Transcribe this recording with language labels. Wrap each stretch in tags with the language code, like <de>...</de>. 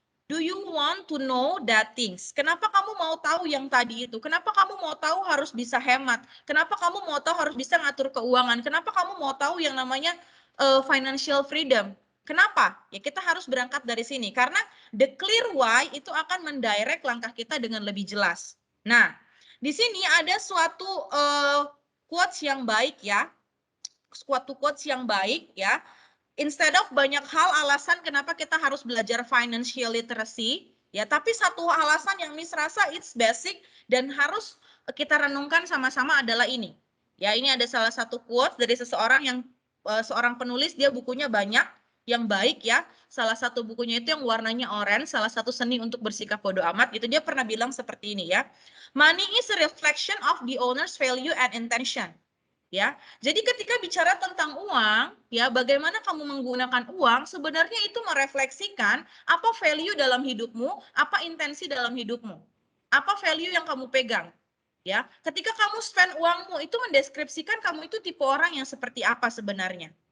<en>Do you want to know that things?</en> <id>Kenapa kamu mau tahu yang tadi itu? Kenapa kamu mau tahu harus bisa hemat? Kenapa kamu mau tahu harus bisa ngatur keuangan? Kenapa kamu mau tahu yang namanya financial freedom? Kenapa? Ya kita harus berangkat dari sini. Karena</id> <en>the clear why</en> <id>itu akan mendirect langkah kita dengan lebih jelas. Nah, di sini ada suatu quotes yang baik ya. Suatu quotes yang baik ya. Instead of banyak hal alasan kenapa kita harus belajar financial literacy, ya, tapi satu alasan yang Miss rasa</id> <en>it's basic</en> <id>dan harus kita renungkan sama-sama adalah ini. Ya, ini ada salah satu quote dari seseorang yang seorang penulis, dia bukunya banyak yang baik ya. Salah satu bukunya itu yang warnanya orange, salah satu seni untuk bersikap bodoh amat, gitu. Dia pernah bilang seperti ini ya.</id> <en>Money is a reflection of the owner's value and intention.</en> <id>Ya, jadi ketika bicara tentang uang, ya bagaimana kamu menggunakan uang, sebenarnya itu merefleksikan apa value dalam hidupmu, apa intensi dalam hidupmu, apa value yang kamu pegang. Ya, ketika kamu spend uangmu itu mendeskripsikan kamu itu tipe orang yang seperti apa sebenarnya.</id>